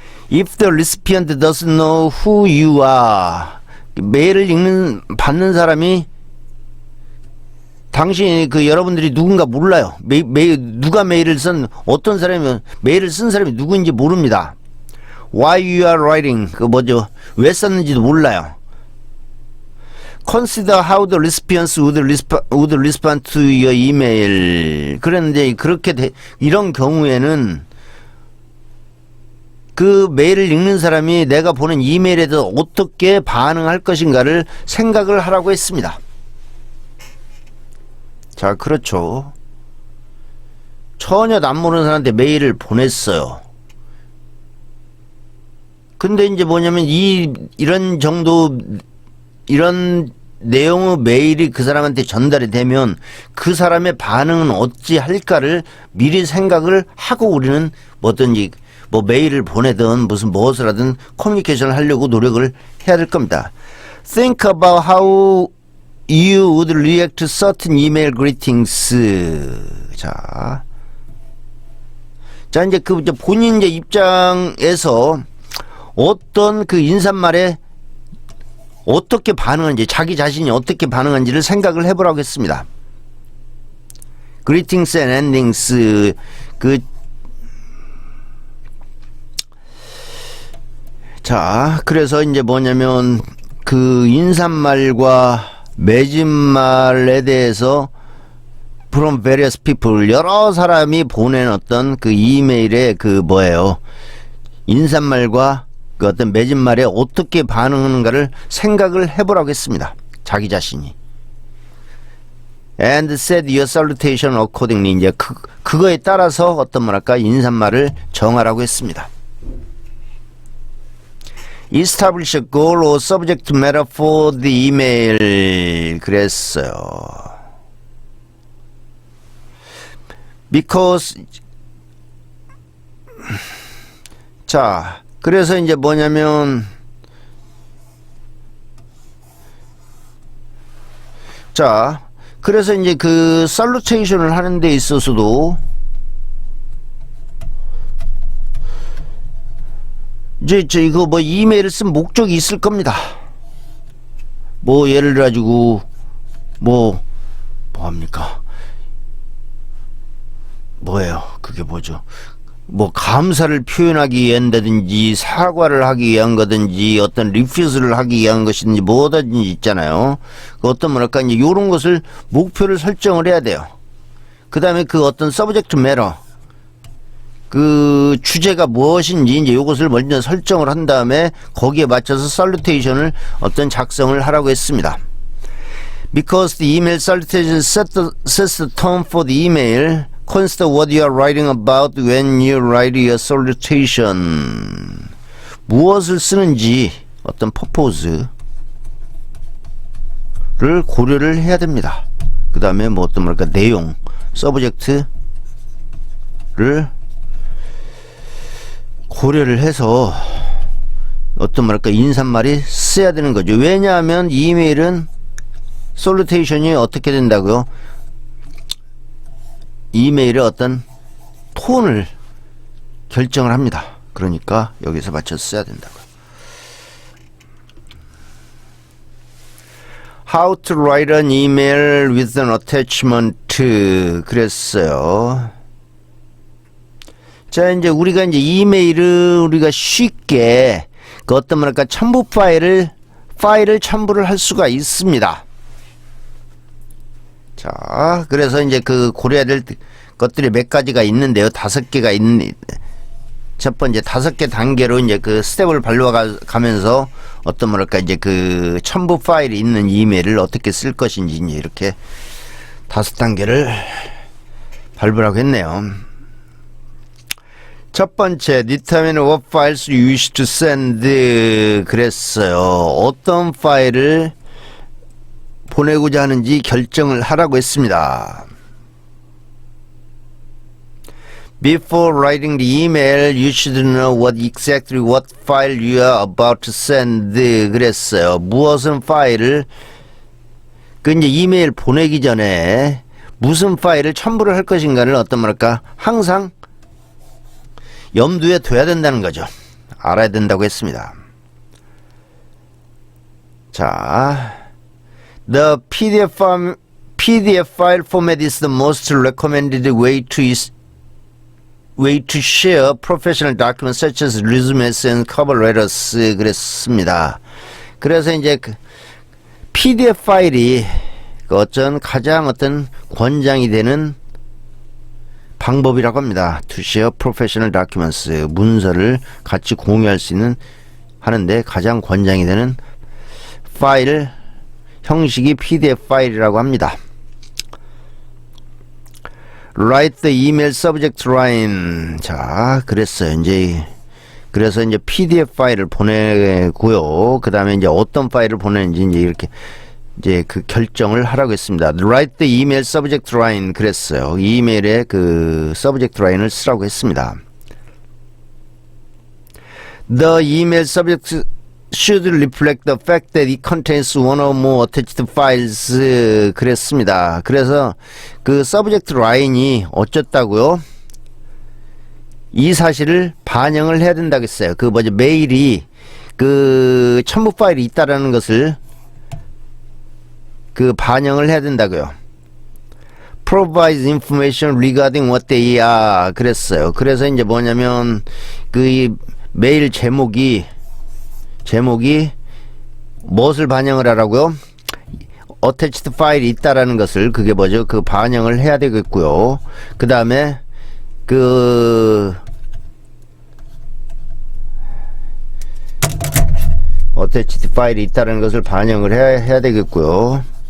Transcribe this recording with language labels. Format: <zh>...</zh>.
<en>If the recipient doesn't know who you are,</en> <ko>메일을 받는 사람이 당신이 그 여러분들이 누군가 몰라요. 누가 메일을 쓴 어떤 사람이 메일을 쓴 사람이 누구인지 모릅니다.</ko> <en>Why you are writing</en> <ko>그 뭐죠? 왜 썼는지도 몰라요.</ko> <en>Consider how the recipients would respond to your email.</en> <ko>그런데 그렇게 이런 경우에는 그 메일을 읽는 사람이 내가 보낸 이메일에 대해서 어떻게 반응할 것인가를 생각을 하라고 했습니다. 자, 그렇죠. 전혀 안 모르는 사람한테 메일을 보냈어요. 근데 이제 뭐냐면 이런 정도 이런 내용의 메일이 그 사람한테 전달이 되면 그 사람의 반응은 어찌 할까를 미리 생각을 하고 우리는 뭐든지 뭐 메일을 보내든 무슨 무엇을 하든 커뮤니케이션을 하려고 노력을 해야 될 겁니다.</ko> <en>Think about how you would react to certain email greetings.</en> <ko>자, 이제 그 본인 이제 입장에서 어떤 그 인사말에 어떻게 반응하는지, 자기 자신이 어떻게 반응하는지를 생각을 해보라고 했습니다.</ko> <en>Greetings and endings.</en> <ko>자, 그래서 이제 뭐냐면 그 인사말과 맺음말에 대해서</ko> <en>from various people,</en> <ko>여러 사람이 보낸 어떤 그 이메일의 그 뭐예요, 인사말과 그 어떤 맺음말에 어떻게 반응하는가를 생각을 해보라고 했습니다. 자기 자신이.</ko> <en>And set your salutation accordingly.</en> <ko>이제 그거에 따라서 어떤 뭐랄까 인사말을 정하라고 했습니다.</ko> <en>Establish a goal or subject matter for the email.</en> <ko>그랬어요.</ko> <en>Because</en> <ko>자, 그래서 이제 뭐냐면 자, 그래서 이제 그 살루테이션을 하는 데 있어서도 이제 이거 뭐 이메일을 쓴 목적이 있을 겁니다. 뭐 예를 들어 가지고 뭐합니까? 뭐예요? 그게 뭐죠? 뭐 감사를 표현하기 위한다든지 사과를 하기 위한 거든지 어떤 리퓨즈를 하기 위한 것이든지 뭐든지 있잖아요. 그 어떤 뭐랄까 이제 요런 것을 목표를 설정을 해야 돼요. 그 다음에 그 어떤 서브젝트 매러 그 주제가 무엇인지 이제 요것을 먼저 설정을 한 다음에 거기에 맞춰서 살루테이션을 어떤 작성을 하라고 했습니다.</ko> <en>Because the email salutation sets the tone for the email. Consider what you are writing about when you write your salutation.</en> <ko>무엇을 쓰는지 어떤 purpose를 고려를 해야 됩니다. 그 다음에 뭐 어떤 뭐랄까 내용, subject를 고려를 해서 어떤 뭐랄까 인사말이 써야 되는 거죠. 왜냐하면 이메일은 솔루테이션이 어떻게 된다고요? 이메일의 어떤 톤을 결정을 합니다. 그러니까 여기서 맞춰서 써야 된다고요.</ko> <en>How to write an email with an attachment.</en> <ko>그랬어요. 자, 이제 우리가 이제 이메일을 우리가 쉽게 그 어떤 뭐랄까 첨부 파일을 첨부를 할 수가 있습니다. 자, 그래서 이제 그 고려해야 될 것들이 몇 가지가 있는데요. 5개가 있는. 첫 번째 5개 단계로 이제 그 스텝을 가면서 어떤 뭐랄까 이제 그 첨부 파일이 있는 이메일을 어떻게 쓸 것인지 이제 이렇게 5단계를 밟으라고 했네요. 첫 번째,</ko> <en>determine what files you wish to send.</en> <ko>그랬어요. 어떤 파일을 보내고자 하는지 결정을 하라고 했습니다.</ko> <en>Before writing the email, you should know exactly what file you are about to send.</en> <ko>그랬어요. 무엇은 파일을 그 이제 이메일 보내기 전에 무슨 파일을 첨부를 할 것인가를 어떤 뭐랄까 항상 염두에 둬야 된다는 거죠. 알아야 된다고 했습니다.</ko> <en>자, the PDF file format is the most recommended way to share professional documents such as resumes and cover letters.</en> <ko>그랬습니다. 그래서 이제 그 PDF 파일이 가장 권장이 되는 방법이라고 합니다.</ko> <en>To share professional documents.</en> <ko>문서를 같이 공유할 수 있는 하는데 가장 권장이 되는 파일 형식이 PDF 파일이라고 합니다.</ko> <en>Write the email subject line.</en> <ko>자, 그랬어요. 그래서 이제 PDF 파일을 보내고요. 그 다음에 이제 어떤 파일을 보내는지 이제 이렇게 이제 그 결정을 하라고 했습니다.</ko> <en>Write the email subject line.</en> <ko>그랬어요. 이메일에 그 subject line을 쓰라고 했습니다.</ko> <en>The email subject should reflect the fact that it contains one or more attached files.</en> <ko>그랬습니다. 그래서 그 subject line이 어쨌다고요? 이 사실을 반영을 해야 된다고 했어요. 그 메일이 그 첨부 파일이 있다라는 것을 그 반영을 해야 된다고요.</ko> <en>Provide information regarding what they are.</en> <ko>그랬어요. 그래서 이제 뭐냐면 그 메일 제목이 무엇을 반영을 하라고요? attached 파일이 있다라는 것을 그게 뭐죠? 그 반영을 해야 되겠고요. 그 다음에 그 attached 파일이 있다라는 것을 반영을 해야 되겠고요.</ko>